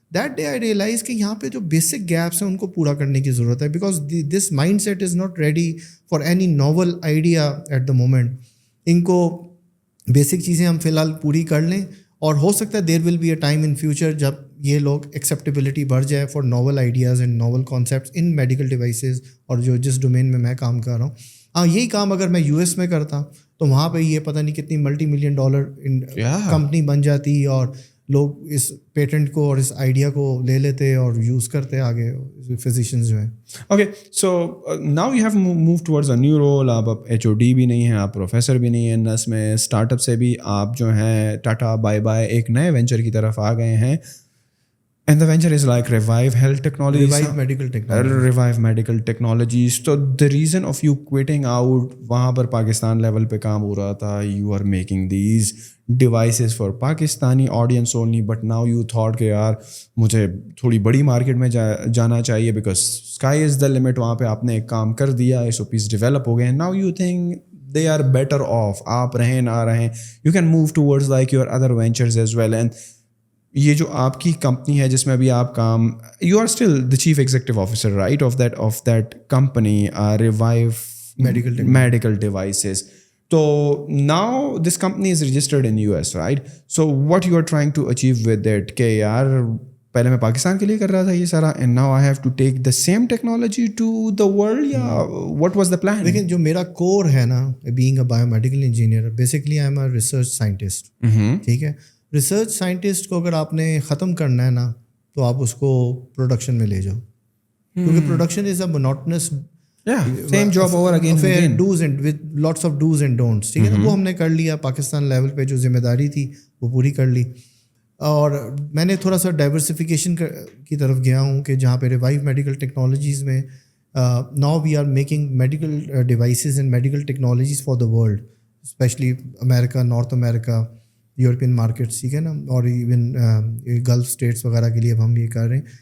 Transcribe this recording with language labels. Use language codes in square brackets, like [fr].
[en] That day I realized [ur] کہ یہاں پہ جو بیسک گیپس ہیں ان کو پورا کرنے کی ضرورت ہے, [en] because this mindset is not ready for any novel idea at the moment. [ur] ان کو بیسک چیزیں ہم فی الحال پوری کر لیں اور ہو سکتا ہے [en] there will be a time in future جب یہ لوگ ایکسیپٹیبلٹی بڑھ جائے for novel ideas and novel concepts in medical devices, [ur] اور جو جس ڈومین میں کام کر رہا ہوں. ہاں, یہی کام اگر میں US میں کرتا تو وہاں پہ یہ پتہ نہیں کتنی $multi-million کمپنی بن جاتی اور لوگ اس پیٹنٹ کو اور اس آئیڈیا کو لے لیتے اور یوز کرتے آگے فزیشینز جو ہیں. [en] Okay, so now you have move towards a new role. [ur] آپ HOD بھی نہیں ہیں, آپ پروفیسر بھی نہیں ہیں نس میں, اسٹارٹ اپ سے بھی آپ جو ہیں ٹاٹا بائی بائی ایک نئے وینچر کی طرف آ گئے ہیں. [en] And the venture is like Revive Health Technologies. Revive Medical Technologies. Revive Medical Technologies. So the reason of you quitting out, [ur] وہاں پر پاکستان لیول پہ کام ہو رہا تھا, [en] you are making these devices for Pakistani audience only, but now you thought [ur] کہ یار مجھے تھوڑی بڑی market میں جانا چاہیے [en] because sky is the limit. [ur] وہاں پہ آپ نے ایک کام کر دیا, SOPs ڈیولپ ہو گئے ہیں. [en] Now you think they are better off. [ur] آپ رہیں نہ رہیں, [en] you can move towards like your other ventures as well. And [ur] یہ جو آپ کی کمپنی ہے جس میں ابھی آپ کام, [en] You are still the chief executive officer right of that company Revivo medical devices. تو now this company is registered in US, right? So what you are trying to achieve with that [ur] کہ یار پہلے میں پاکستان کے لیے کر رہا تھا یہ سارا, [en] And now I have to take the same technology to the world, یا what was the plan? [ur] لیکن جو میرا کور ہے نا, [en] Being a biomedical engineer, basically I am a research scientist. [ur] ٹھیک ہے, ریسرچ سائنٹسٹ کو اگر آپ نے ختم کرنا ہے نا تو آپ اس کو پروڈکشن میں لے جاؤ, کیونکہ [en] Production is a monotonous same job over again do's and with lots of do's and don'ts. [ur] ٹھیک ہے نا, وہ ہم نے کر لیا پاکستان لیول پہ, جو ذمہ داری تھی وہ پوری کر لی. اور میں نے تھوڑا سا ڈائیورسفیکیشن کی طرف گیا ہوں کہ جہاں پہ ریوائو میڈیکل ٹیکنالوجیز میں [en] now we are making medical devices and medical technologies for the world, [ur] especially America, north America, European markets, ٹھیک ہے نا, اور ایون گلف اسٹیٹس وغیرہ کے لیے اب ہم یہ کر رہے ہیں.